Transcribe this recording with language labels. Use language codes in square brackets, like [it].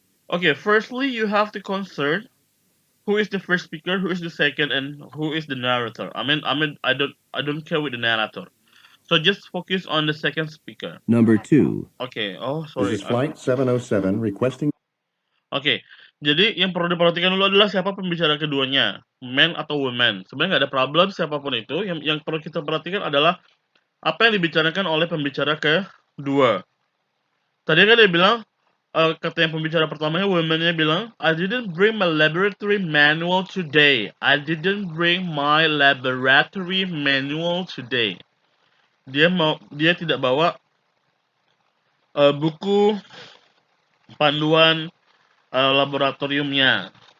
[en] Okay, firstly you have to concern who is the first speaker, who is the second, and who is the narrator. I don't care with the narrator. So just focus on the second speaker. Number 2. Okay. Oh, sorry. This is Flight 707 requesting. [id] Oke, jadi yang perlu diperhatikan dulu adalah siapa pembicara keduanya, man atau woman. Sebenarnya nggak ada problem siapapun itu. Yang perlu kita perhatikan adalah apa yang dibicarakan oleh pembicara kedua. Tadi kan dia bilang, kata yang pembicara pertamanya, woman-nya bilang, I didn't bring my laboratory manual today. [en] I didn't bring my laboratory manual today. [id] Dia tidak bawa buku panduan laboratoriumnya.